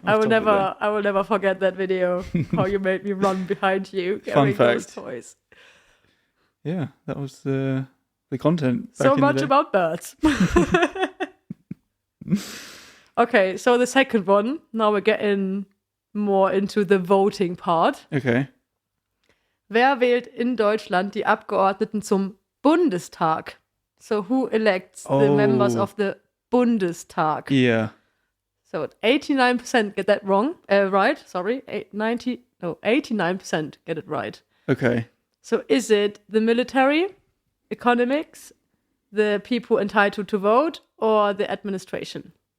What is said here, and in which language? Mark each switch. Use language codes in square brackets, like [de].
[en] I will never forget that video. How you made me run behind you carrying those toys. Yeah, that was the content. So much about birds. Okay, so the second one. Now we're getting more into the voting part. Okay. [de] Wer wählt in Deutschland die Abgeordneten zum Bundestag? [en] So who elects the members of the Bundestag? Yeah. So 89% get that wrong. Right. Sorry. 89% get it right. Okay. So is it the military, economics, the people entitled to vote, or the administration?